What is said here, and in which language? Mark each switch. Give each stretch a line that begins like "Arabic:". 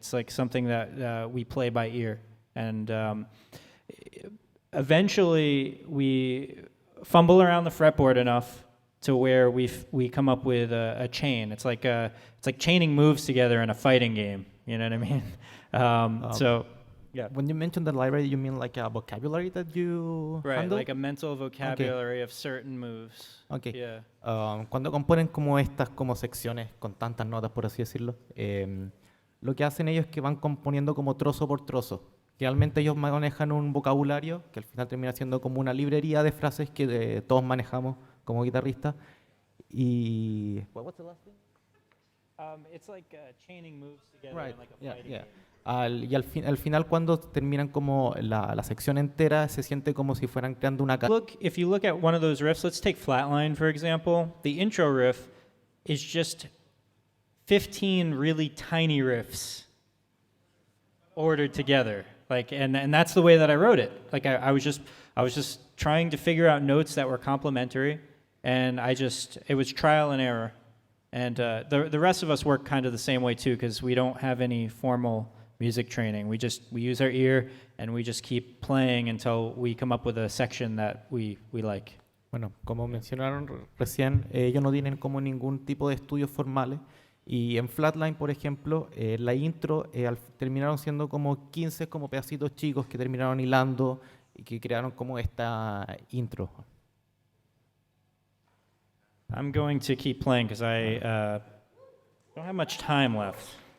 English: It's like something that we play by ear, and eventually we fumble around the fretboard enough to where we come up with a chain. It's like chaining moves together in a fighting game. You know what I mean? So yeah. When you mention the library, you mean like a vocabulary that you handle? Like a mental vocabulary of certain moves. Okay. Yeah.
Spanish: Cuando componen como estas como secciones con tantas notas, por así decirlo, lo que hacen ellos es que van componiendo como trozo por trozo. Realmente ellos manejan un vocabulario que al final termina siendo como una librería de frases que todos manejamos como guitarristas. Y
English: what's the last thing? It's like chaining moves together Right. in like a fighting game.
Spanish: Y al final cuando terminan como la sección entera se siente como si fueran creando una
English: If you look at one of those riffs, let's take Flatline for example. The intro riff is just 15 really tiny riffs ordered together. Like, and that's the way that I wrote it. Like I was just trying to figure out notes that were complementary, and it was trial and error. And the rest of us work kind of the same way too, because we don't have any formal music training. We use our ear and we just keep playing until we come up with a section that we like.
Spanish: Bueno, como mencionaron recién, ellos no tienen como ningún tipo de estudios formales. Y en Flatline, por ejemplo, la intro terminaron siendo como 15 como pedacitos chicos que terminaron hilando y que crearon como esta intro.
English: I'm going to keep playing because I don't have much time left.